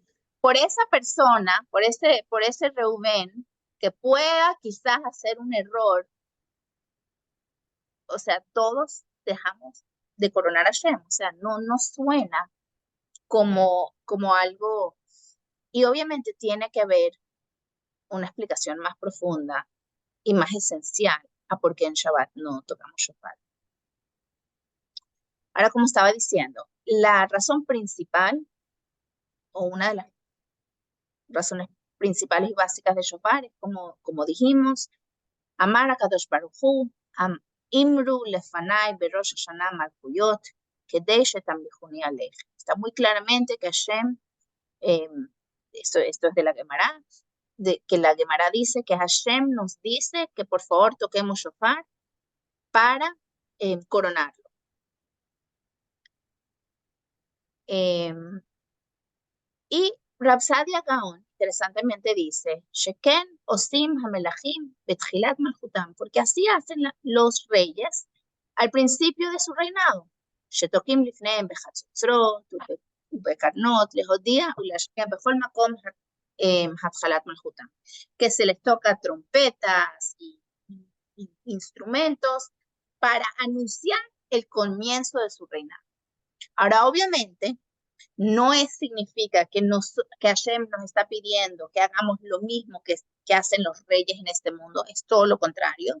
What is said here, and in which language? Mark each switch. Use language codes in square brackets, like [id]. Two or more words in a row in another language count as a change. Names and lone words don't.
[es] Por esa persona, por ese Reubén, que pueda quizás hacer un error, o sea, todos dejamos de coronar a Shem, o sea, no suena como algo, y obviamente tiene que haber una explicación más profunda y más esencial a por qué en Shabbat no tocamos shofar. Ahora, como estaba diciendo, la razón principal, o una de las razones principales y básicas de shofar es como dijimos, amar a Kadosh Baruj Hu, [he] אמרו לפני בראש השנה מלכיות כדי שתמליכוני עליכם. [es] Está muy claramente que Hashem, esto es de la Gemara, que la Gemara dice que Hashem nos dice que por favor toquemos shofar para coronarlo. Y Rabsadia Gaon, interesantemente, dice, [he] שכן עושים המלכים בתחילת מלכותם, [es] porque así hacen los reyes al principio de su reinado. [he] שתוקעים לפניהם בחצוצרות ובקרנות להודיע ולהשמיע בכל מקום התחלת מלכותם. [es] Que se les toca trompetas y instrumentos para anunciar el comienzo de su reinado. Ahora, obviamente, no significa que Hashem nos está pidiendo que hagamos lo mismo que hacen los reyes en este mundo, es todo lo contrario.